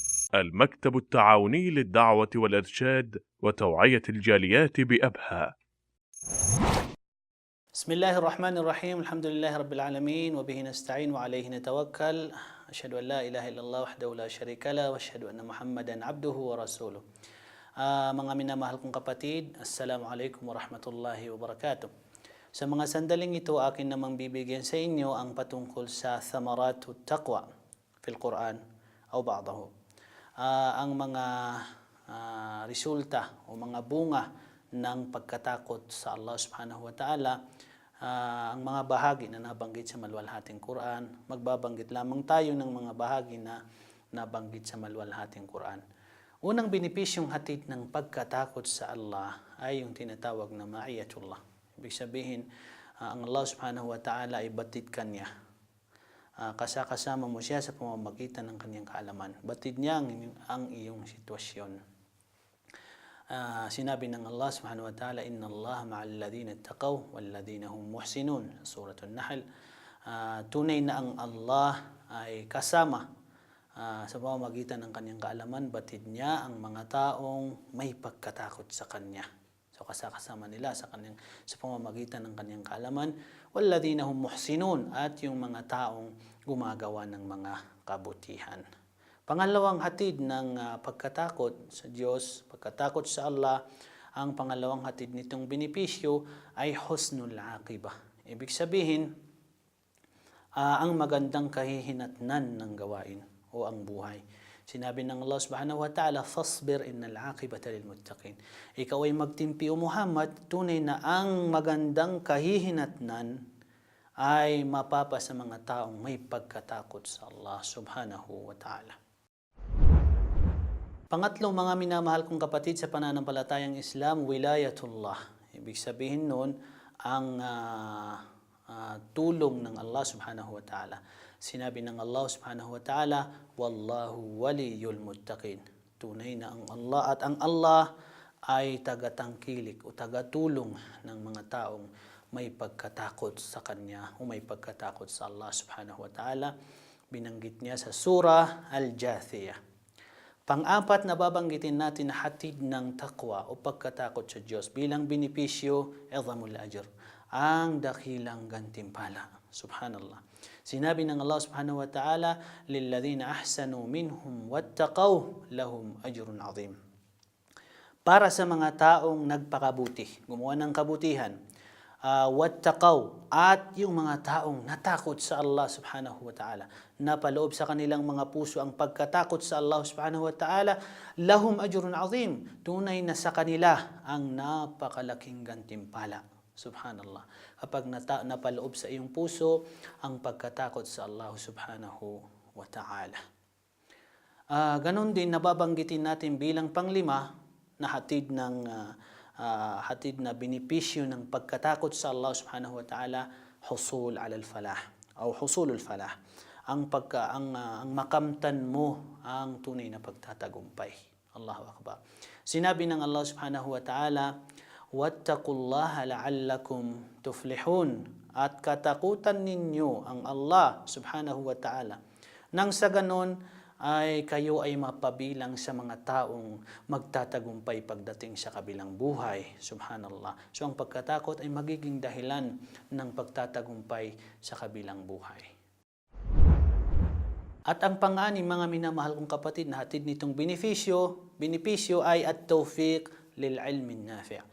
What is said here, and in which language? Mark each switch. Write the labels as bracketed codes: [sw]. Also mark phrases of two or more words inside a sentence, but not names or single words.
[ar] المكتب التعاوني للدعوة والإرشاد وتوعية الجاليات بأبها. بسم الله الرحمن الرحيم. الحمد لله رب العالمين وبه نستعين وعليه نتوكل. أشهد أن لا إله إلا الله وحده لا شريك له وأشهد أن محمدا عبده ورسوله. [tl] Mga minamahal kong kapatid, [ar] السلام عليكم ورحمة الله وبركاته. [tl] Sa mga sandaling ito, akin namang bibigyan sa inyo ang patungkol sa [ar] ثمرات التقوى في القرآن [tl] o ba'dahu. Ang mga resulta o mga bunga ng pagkatakot sa Allah [ar] سبحانه وتعالى, [tl] ang mga bahagi na nabanggit sa maluwalhating Quran. Magbabanggit lamang tayo ng mga bahagi na nabanggit sa maluwalhating Quran. Unang benepisyong hatid ng pagkatakot sa Allah ay yung tinatawag na ma'iyatullah. Ibig sabihin, ang Allah [ar] سبحانه وتعالى [tl] ay batid ka niya. Kasama mo siya sa pamamagitan ng kanyang kaalaman. Batid niya ang iyong sitwasyon. Sinabi ng [ar] الله سبحانه وتعالى إن الله مع الذين اتقوا والذين هم محسنون. [tl] Suratul Nahl. Tunay na ang Allah ay kasama sa pamamagitan ng kanyang kaalaman, batid niya ang mga taong may pagkatakot sa kanya. So kasama nila sa pamamagitan ng kanyang kaalaman, [ar] والذين هم محسنون, [tl] at yung mga taong gumagawa ng mga kabutihan. Pangalawang hatid ng pagkatakot sa Diyos, pagkatakot sa Allah, ang pangalawang hatid nitong benepisyo ay [ar] حسن العاقبة. [tl] Ibig sabihin, ang magandang kahihinatnan ng gawain o ang buhay. Sinabi ng [ar] الله سبحانه وتعالى فاصبر إن العاقبة للمتقين. [tl] Ikaw ay magtimpi o Muhammad, tunay na ang magandang kahihinatnan ay mapapa sa mga taong may pagkatakot sa Allah [ar] سبحانه وتعالى. [tl] Pangatlo, mga minamahal kong kapatid sa pananampalatayang Islam, wilayatullah. Ibig sabihin nun, ang tulong ng Allah [ar] سبحانه وتعالى. [tl] Sinabi ng [ar] الله سبحانه وتعالى والله ولي المتقين. [tl] Tunay na ang Allah, at ang Allah ay tagatangkilik o tagatulong ng mga taong may pagkatakot sa Kanya o may pagkatakot sa Allah [ar] سبحانه وتعالى. [tl] Binanggit niya sa surah Al-Jathiyah. Pang-apat na babanggitin natin na hatid ng taqwa o pagkatakot sa Diyos bilang benepisyo, [ar] إعظام الأجر, [tl] ang dakilang gantimpala. Subhanallah. Sinabi ng [ar] الله سبحانه وتعالى للذين أحسنوا منهم واتقوا لهم أجر عظيم. [tl] Para sa mga taong nagpakabuti, gumawa ng kabutihan, wattaqaw, at yung mga taong natakot sa Allah [ar] سبحانه وتعالى, [tl] napaloob sa kanilang mga puso ang pagkatakot sa Allah [ar] سبحانه وتعالى, لهم أجر عظيم, [tl] tunay na sa kanila ang napakalaking gantimpala. Subhanallah. Kapag napaloob sa iyong puso ang pagkatakot sa Allah [ar] سبحانه وتعالى. [tl] Ganon din nababanggitin natin bilang panglima na hatid na benepisyo ng pagkatakot sa Allah [ar] سبحانه وتعالى, حصول على الفلاح [tl] o [ar] حصول الفلاح. [tl] Ang makamtan mo ang tunay na pagtatagumpay. [ar] الله أكبر. [tl] Sinabi ng [ar] الله سبحانه وتعالى واتقوا الله لعلكم تفلحون, [tl] at katakutan ninyo ang Allah [ar] سبحانه وتعالى, [tl] nang sa ganon ay kayo ay mapabilang sa mga taong magtatagumpay pagdating sa kabilang buhay. Subhanallah. So ang pagkatakot ay magiging dahilan ng pagtatagumpay sa kabilang buhay. At ang pang-anim, mga minamahal kong kapatid, na hatid nitong benepisyo ay [ar] التوفيق للعلم النافع'.